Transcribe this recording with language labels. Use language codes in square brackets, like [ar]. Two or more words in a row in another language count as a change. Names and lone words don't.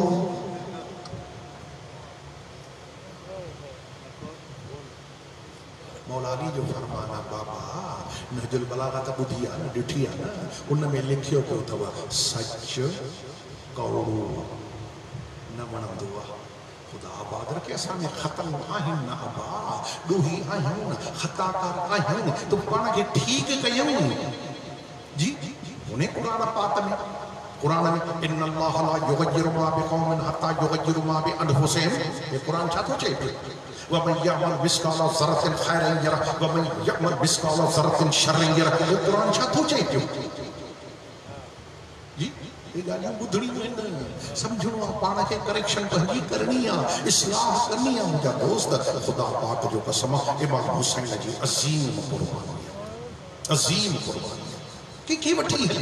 [sd] मौलानी जो फरमान आहे बाबा, नहजुल बलागा त ॿुधी आहे न, ॾिठी आहे न, उन में लिखियो पियो अथव सच कौड़ो न वणंदो आहे। ख़ुदा आबाद रखे, असां में ख़तम आहिनि न अबा, ॾोही आहियूं न, ख़ताकार आहियूं, तो पाण खे ठीकु कयूं। जी उन क़ुरान पाक में, क़ुरान में [ar] إن الله لا يغير ما بقوم حتى يغيروا ما بأنفسهم, [sd] ये क़ुरान छा थो चए पियो? [ar] ومن يعمل مثقال ذرة خيرا يره ومن يعمل مثقال ذرة شرا يره. [sd] ये क़ुरान छा थो चए पियो? जी ये ॻाल्हियूं ॿुधणियूं आहिनि, सम्झणो आहे, पाण खे करेक्शन पंहिंजी करणी आहे, इस्लाह करणी आहे। मुंहिंजा दोस्त, ख़ुदा पाक जो कसम, इमाम हुसैन जी अज़ीम क़ुर्बानी, अज़ीम क़ुर्बानी कंहिंखे वठी हली।